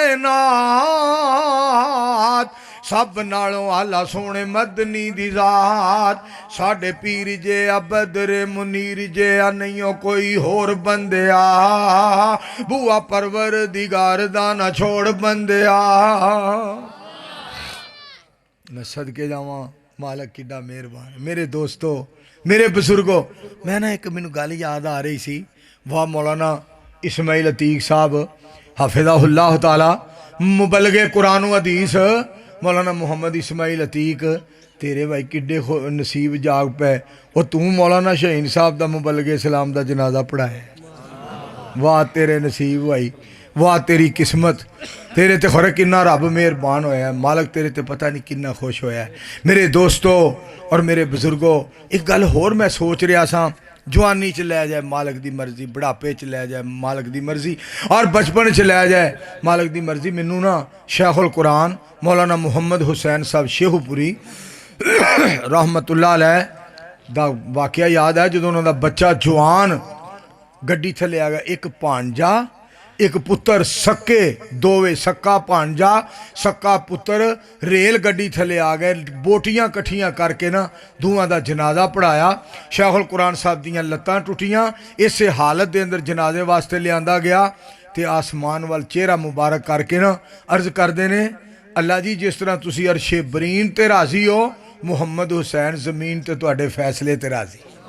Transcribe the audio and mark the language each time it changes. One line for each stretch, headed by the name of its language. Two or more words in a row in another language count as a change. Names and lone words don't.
Punjabi: ਕਾਇਨਾਤ ਸਭ ਨਾਲੋਂ ਆਲਾ ਸੋਹਣੇ ਮਦਨੀ ਦੀ ਜ਼ਾਤ ਸਾਡੇ ਪੀਰ ਜੇ ਅਬਦਰ ਮੁਨੀਰ ਜੇ ਨਹੀਂ ਕੋਈ ਹੋਰ ਬੰਦਿਆ ਬੂਆ ਪਰਵਰਦੀਗਾਰ ਦਾ ਨਾ ਛੋੜ ਬੰਦਿਆ ਮੈਂ ਸਦਕੇ ਜਾਵਾਂ ਮਾਲਕ ਕਿੱਡਾ ਮਿਹਰਬਾਨ ਮੇਰੇ ਦੋਸਤੋਂ ਮੇਰੇ ਬਜ਼ੁਰਗੋ ਮੈਂ ਨਾ ਇੱਕ ਮੈਨੂੰ ਗੱਲ ਯਾਦ ਆ ਰਹੀ ਸੀ ਵਾਹ ਮੌਲਾਨਾ ਇਸਮਾਈਲ ਅਤੀਕ ਸਾਹਬ
Arabic: حفظه الله تعالى
Punjabi: ਮੁਬੱਲਿਗੇ ਕੁਰਆਨ ਹਦੀਸ ਮੌਲਾਨਾ ਮੁਹੰਮਦ ਇਸਮਾਈਲ ਅਤੀਕ ਤੇਰੇ ਭਾਈ ਕਿੱਡੇ ਨਸੀਬ ਜਾਗ ਪਏ ਵੋ ਤੂੰ ਮੌਲਾਨਾ ਸ਼ਹੀਨ ਸਾਹਬ ਦਾ ਮੁਬੱਲਿਗੇ ਇਸਲਾਮ ਦਾ ਜਨਾਜ਼ਾ ਪੜ੍ਹਾਇਆ ਵਾਹ ਤੇਰੇ ਨਸੀਬ ਭਾਈ ਵਾਹ ਤੇਰੀ ਕਿਸਮਤ ਤੇਰੇ ਤੇ ਖ਼ਰੇ ਕਿੰਨਾ ਰੱਬ ਮਿਹਰਬਾਨ ਹੋਇਆ ਹੈ ਮਾਲਕ ਤੇਰੇ ਤੇ ਪਤਾ ਨਹੀਂ ਕਿੰਨਾ ਖ਼ੁਸ਼ ਹੋਇਆ ਹੈ ਮੇਰੇ ਦੋਸਤੋਂ ਔਰ ਮੇਰੇ ਬੁਜ਼ੁਰਗੋਂ ਇੱਕ ਗੱਲ ਹੋਰ ਮੈਂ ਸੋਚ ਰਿਹਾ ਸਾਂ ਜਵਾਨੀ ਚ ਲੈ ਜਾਏ ਮਾਲਕ ਦੀ ਮਰਜ਼ੀ ਬੁਢਾਪੇ ਚ ਲੈ ਜਾਏ ਮਾਲਕ ਦੀ ਮਰਜ਼ੀ ਔਰ ਬਚਪਨ ਚ ਲੈ ਜਾਏ ਮਾਲਕ ਦੀ ਮਰਜ਼ੀ ਮੈਨੂੰ ਨਾ ਸ਼ੇਖ਼ੁਲ ਕੁਰਆਨ ਮੌਲਾਨਾ ਮੁਹੰਮਦ ਹੁਸੈਨ ਸਾਹਬ ਸ਼ੇਖ਼ੂਪੁਰੀ
Arabic: رحمة الله عليه
Punjabi: ਦਾ ਵਾਕਿਆ ਯਾਦ ਹੈ ਜੋ ਉਨ੍ਹਾਂ ਦਾ ਬੱਚਾ ਜਵਾਨ ਗੱਡੀ ਥੱਲੇ ਆ ਗਿਆ ਇੱਕ ਭਾਂਜਾ ਇੱਕ ਪੁੱਤਰ ਸੱਕੇ ਦੋਵੇਂ ਸੱਕਾ ਭਾਂਜਾ ਸੱਕਾ ਪੁੱਤਰ ਰੇਲ ਗੱਡੀ ਥੱਲੇ ਆ ਗਏ ਬੋਟੀਆਂ ਕੱਠੀਆਂ ਕਰਕੇ ਨਾ ਦੋਆਂ ਦਾ ਜਨਾਜ਼ਾ ਪੜ੍ਹਾਇਆ ਸ਼ੇਖ਼ੁਲ ਕੁਰਆਨ ਸਾਹਬ ਦੀਆਂ ਲੱਤਾਂ ਟੁੱਟੀਆਂ ਇਸ ਹਾਲਤ ਦੇ ਅੰਦਰ ਜਨਾਜ਼ੇ ਵਾਸਤੇ ਲਿਆਂਦਾ ਗਿਆ ਤੇ ਅਸਮਾਨ ਵੱਲ ਚਿਹਰਾ ਮੁਬਾਰਕ ਕਰਕੇ ਨਾ ਅਰਜ਼ ਕਰਦੇ ਨੇ ਅੱਲਾਹ ਜੀ ਜਿਸ ਤਰ੍ਹਾਂ ਤੁਸੀਂ ਅਰਸ਼ੇ ਬਰੀਂ ਤੇ ਰਾਜ਼ੀ ਹੋ ਮੁਹੰਮਦ ਹੁਸੈਨ ਜ਼ਮੀਨ ਤੇ ਤੁਹਾਡੇ ਫ਼ੈਸਲੇ ਤੇ ਰਾਜ਼ੀ